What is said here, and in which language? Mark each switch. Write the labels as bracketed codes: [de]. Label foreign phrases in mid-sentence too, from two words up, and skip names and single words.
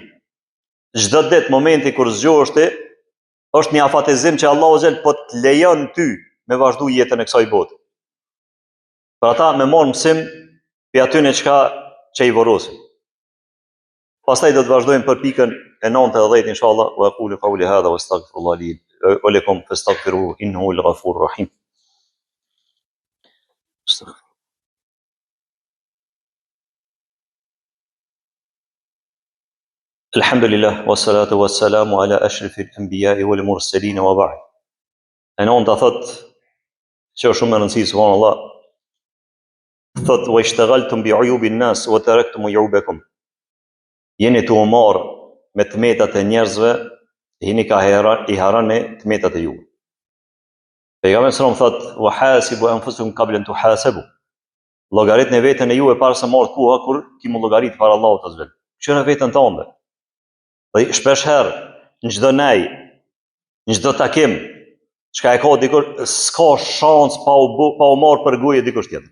[sq] Çdo ditë momenti kur zgjohesh është një afatizim që Allahu xhel po të lejon ty me vazhdu jetën e kësaj bote. Për ata me marrë mësim për atyne që i vorosin. Pastaj do të vazhdojmë për pikën e 9 dhe 10 inshallah. [ar] وأقول قولي هذا وأستغفر الله لي ولكم فاستغفروه إنه الغفور الرحيم. الحمد لله، والصلاة والسلام على أشرف الأنبياء والمرسلين وبعد. [sq] E nënta thot, që është shumë e rëndësishme subhanallah, thot [ar] واشتغلتم بعيوب الناس وتركتم عيوبكم. [sq] Jeni të marrë me tmetat e njerëzve, jeni ka i harani tmetat e juve. Pejgamberi [ar] صلى الله عليه وسلم [sq] thot [ar] وحاسبوا أنفسكم قبل أن تحاسبوا. [sq] Llogaritni në veten e juve para se marrë koha kur ki mu llogarit para Allahut [ar] عز وجل. [sq] Qëra veten tënde. Dhe shpesh herë, në çdo nej, në çdo takim, çka e ka dikur, s'ka shans pa u marrë për goje dikush tjetër.